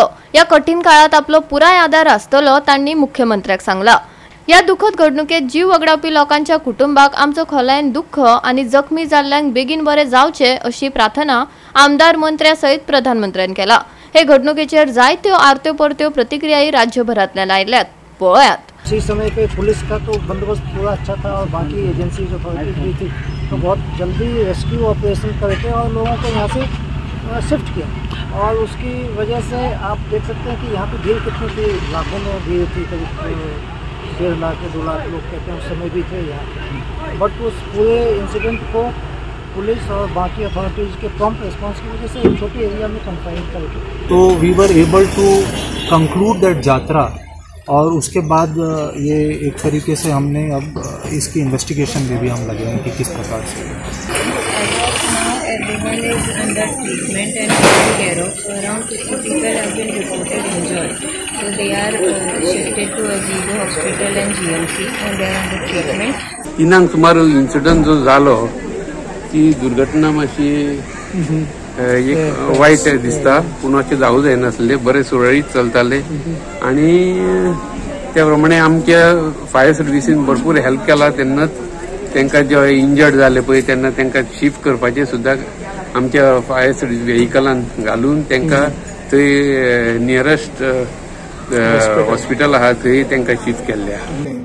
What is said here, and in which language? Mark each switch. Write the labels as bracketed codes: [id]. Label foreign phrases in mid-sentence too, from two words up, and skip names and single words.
[kok] या कठीण काळात आपलो पुराय आदार आसतलो तांणी मुख्यमंत्र्याक सांगला। या दुखद घडणुकेत जीव वगडावपी लोकांच्या कुटुंबाक आमचो खोलायेन दुःख आनी जखमी जाल्ल्यांक बेगीन बरे जावचे अशी प्रार्थना आमदार मंत्र्या सयत प्रधानमंत्र्यान केला। हे घडणुकेचेर जायत्यो आरत्यो परत्यो प्रतिक्रियाही राज्यभरातल्यान आयल्यात, पळयात। [hi] इसी समय पे पुलिस का तो बंदोबस्त पूरा अच्छा था और बाकी एजेंसी जो भी थी तो बहुत जल्दी [en] rescue operation [hi] करे थे और लोगों को यहाँ से शिफ्ट किया। और उसकी वजह से आप देख सकते हैं कि यहाँ पे भीड़ कितनी थी, लाखों में भीड़ थी, करीब 1.5 लाख से 2 लाख लोग कहते हैं उस समय भी थे यहाँ। बट उस पूरे इंसिडेंट को पुलिस और बाकी अथॉरिटीज़ के [en] prompt response [hi] की वजह से एक छोटी एरिया में कन्फाइन करके [en] तो we were able to conclude that यात्रा। [hi] और उसके बाद ये एक तरीके से हमने अब इसकी इन्वेस्टिगेशन में भी हम लगे हैं कि किस प्रकार से। [en] Everyone is under treatment and taken care of. So around 50 people have been reported injured. So they are shifted to Azizo Hospital and GMC and they are under treatment. [kok] तिनांक सुमार इन्सिडंट जो जालो ती दुर्घटना मातशी एक वाईट दिसता, पूण अशें जावूं जायनासले, बरे सुरळीत चलताले आणि त्या प्रमाणे आमच्या फायर सर्विसीन भरपूर हेल्प केला। तेन्नाच तांकां जे इंजर्ड जाले पळय तेन्ना तांकां शिफ्ट करपाचें सुद्दां आमच्या [en] fire service [kok] व्हेहिकलान घालून तांकां थंय [en] nearest hospital [kok] आहा थंय तांकां शिफ्ट केल्ल्या।